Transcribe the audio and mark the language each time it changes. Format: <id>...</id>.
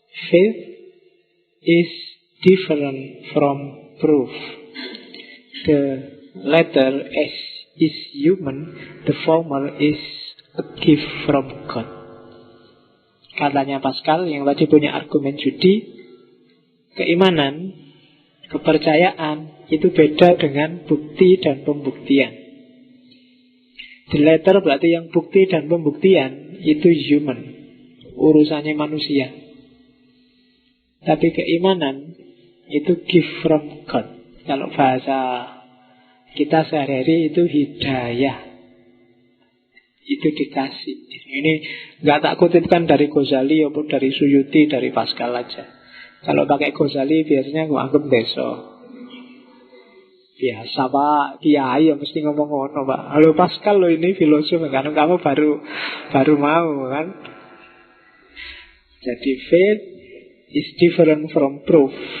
<en>Faith is different from proof. The latter is human, the former is a gift from God.</en> <id>Katanya Pascal yang tadi punya argumen judi, keimanan, kepercayaan itu beda dengan bukti dan pembuktian. The latter berarti yang bukti dan pembuktian itu human, urusannya manusia. Tapi keimanan itu</id> <en>gift from God.</en> <id>Kalau bahasa kita sehari-hari itu hidayah. Itu dikasih. Ini nggak tak kutipkan dari Ghazali maupun dari Suyuti, dari Pascal aja. Kalau pakai Ghazali biasanya aku anggap deso.</id> <jv>Biasa Pak, kiai ya mesti ngomong ngono Pak.</jv> <id>Halo Pascal lo ini filosof kan, kamu baru mau kan.</id> <en>Jadi faith is different from proof.</en>